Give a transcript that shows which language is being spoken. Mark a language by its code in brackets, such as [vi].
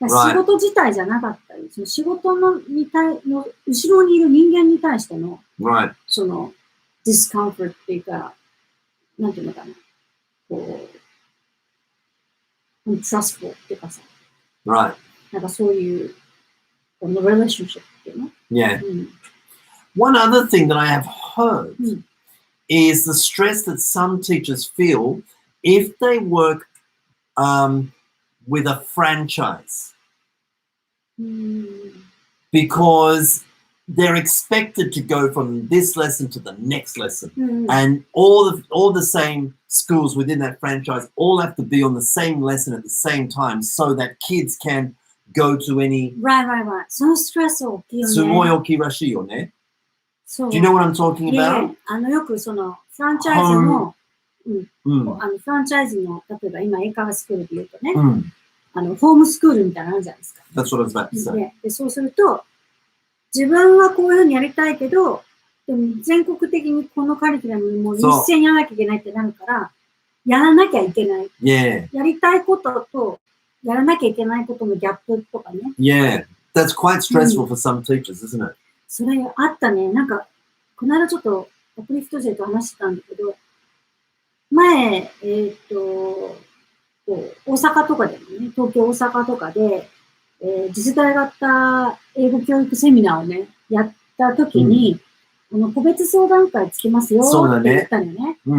[ja] 仕事自体じゃなかったり、その仕事の後ろにいる人間に対しての、その、ディスカンフォートっていうか、なんていうのかな、こう、trustful っていうかさ、なんかそういう、この relationship っていうの。 [en] Yeah. One other thing that I have heard is the stress that some teachers feel if they work with a franchise. Because they're expected to go from this lesson to the next lesson. And all the same schools within that franchise all have to be on the same lesson at the same time so that kids can go to any... Right. [ja] そのストレス大きいよね。すごい大きいらしいよね。そう。 [en] Do you know what I'm talking about? [ja] よくその、フランチャイズの、フランチャイズの、例えば今、英会話スクールで言うとね、ホームスクールみたいなのあるじゃないですか。 [en] That's what I was about to say. [ja] で、そうすると、自分はこういうふうにやりたいけど、でも全国的にこのカリキュラムにもう一斉にやらなきゃいけないってなるから、やらなきゃいけない。 [en] Yeah. [ja] やりたいことと、やらなきゃいけないことのギャップとかね。 [en] Yeah. That's quite stressful for some teachers, isn't it? [ja] それあったね。なんか、この間ちょっと、アプリフト生と話してたんだけど、前、大阪とかでもね、東京、大阪とかで、次世代型英語教育セミナーをね、やったときに、個別相談会つけますよって言ったのね。